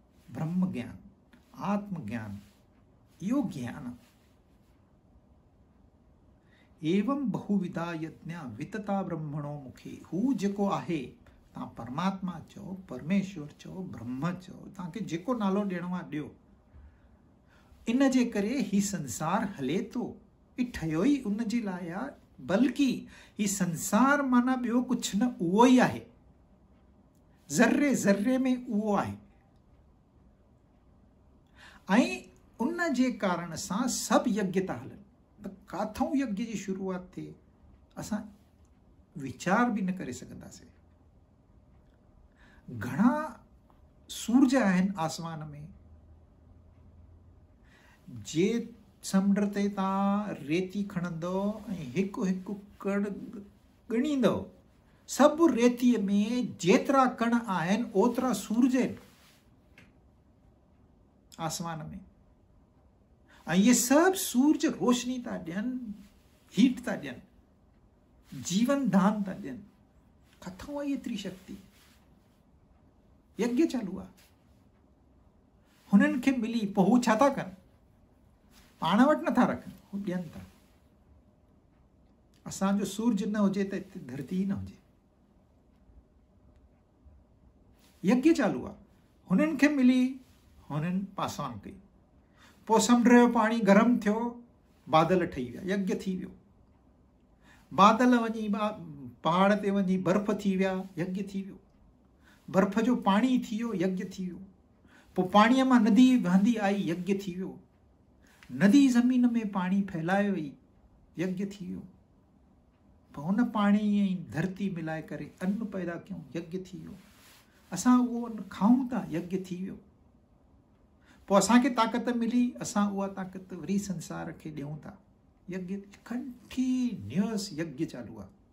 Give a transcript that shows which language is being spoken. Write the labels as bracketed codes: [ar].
[sd] ब्रह्म ज्ञान, आत्मज्ञान, इहो ज्ञान। [sa] एवं बहुविधा यज्ञा वितता ब्रह्मणो मुखे। [sd] हू जेको आहे, तव्हां परमात्मा चओ, परमेश्वर चओ, ब्रह्म चओ, तव्हांखे जेको नालो ॾियणो आहे ॾियो। इन जे करे ही संसार हले थो, ही ठहियो ई उन जे लाइ आहे। बल्कि ही संसार माना ॿियो कुझु न, उहो ई आहे। ज़र्रे ज़र्रे में उहो आहे, ऐं उन जे कारण सां सभु यज्ञ था हलनि। त काथों यज्ञ जी शुरूआत थिए, असां वीचार बि न करे सघंदासीं। घणा सूरज आहिनि आसमान में, जे समुंड ते तव्हां रेती खणंदो ऐं हिकु हिकु कण ॻणींदो, सभु रेतीअ में जेतिरा कण आहिनि ओतिरा सूरज आहिनि आसमान में। ऐं ये सभु सूरज रोशनी था ॾियनि, हीट था ॾियनि, जीवन दान था ॾियनि। किथां आई एतिरी शक्ति? यज्ञ चालू आहे, हुननि खे मिली। पोइ हू छा था कनि? पाण वटि नथा रखनि, हू ॾियनि था। असांजो सूरज न हुजे त हिते धरती न हुजे। यज्ञ चालू आहे, हुननि खे मिली, हुननि पासान कई। पोइ समुंड जो पाणी गरम थियो, बादल ठही विया, यज्ञ थी वियो। बादल वञी पहाड़ ते वञी बर्फ़ थी विया, यज्ञ थी वियो। बर्फ़ जो पाणी थी वियो, यज्ञ थी वियो। पोइ पाणीअ मां नदी वहंदी आई, यज्ञ थी वियो। नदी ज़मीन में पाणी फैलायो ई, यज्ञ थी वियो। पोइ हुन पाणी ऐं धरती मिलाए करे अन्न पैदा कयूं, यज्ञ थी वियो। असां उहो अन्न खाऊं था, यज्ञ थी वियो। पोइ असांखे ताक़त मिली, असां उहा ताक़त वरी संसार खे ॾियूं था। यज्ञ कंटिन्यूअस यज्ञ चालू आहे।